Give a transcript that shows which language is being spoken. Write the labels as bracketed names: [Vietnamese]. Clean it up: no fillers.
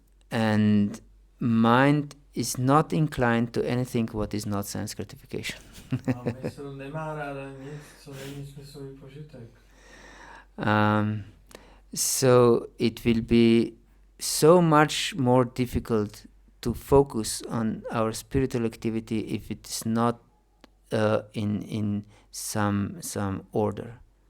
[English] And mind is not inclined to anything what is not sense gratification. [Czech] A mysl nemá ráda nic, co není smyslový požitek. [English] So it will be so much more difficult to focus on our spiritual activity if it's not in some order.